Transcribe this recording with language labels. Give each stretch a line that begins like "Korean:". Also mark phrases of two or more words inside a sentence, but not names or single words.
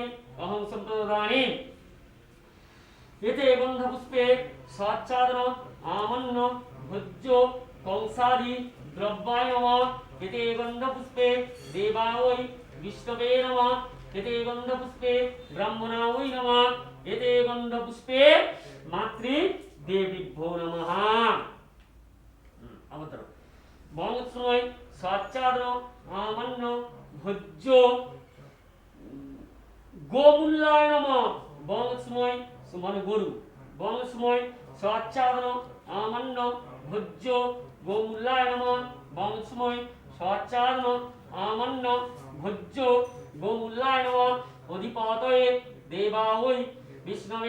Sanskrit: অহং সম্প্রদানি এতে গন্ধপুষ্পে স্বাচ্ছাদন আমান্য ভোজ্য কংসাদি দ্রব্যায় নমঃ এতে গন্ধপুষ্পে দেবায় বিষ্ণবে নমঃ এতে গন্ধপুষ্পে ব্রাহ্মণায় নমঃ এতে গন্ধপুষ্পে মাতৃ দেবীভ্যো নমঃ অবতর বং সময় স্বাচ্ছাদন আমান্য ভোজ্য গোমূল্যায় নমঃ বং সময়
Bangla: মানে গরু
Sanskrit: বং সময় স্বাচ্ছাদন আমান্য ভোজ্য গোমূল্যায় নমঃ বং সময় স্বাচ্ছাদন আমান্য ভোজ্য গোমূল্যায় নমঃ অধিপতয়ে দেবায় বিষ্ণবে